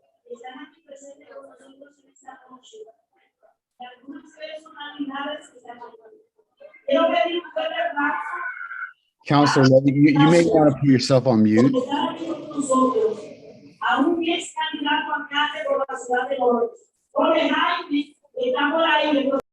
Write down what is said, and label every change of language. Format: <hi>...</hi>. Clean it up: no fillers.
<es>Están aquí presentes con nosotros en esta noche. Y algunas personalidades que están aquí. Quiero pedir un fuerte aplauso.</es> <en>Councilor Levy, you may want to put yourself on mute.</en> <es>Están aquí con nosotros. A un ex candidato a alcalde por la ciudad de Lourdes. Jorge Jaime está por ahí.</es>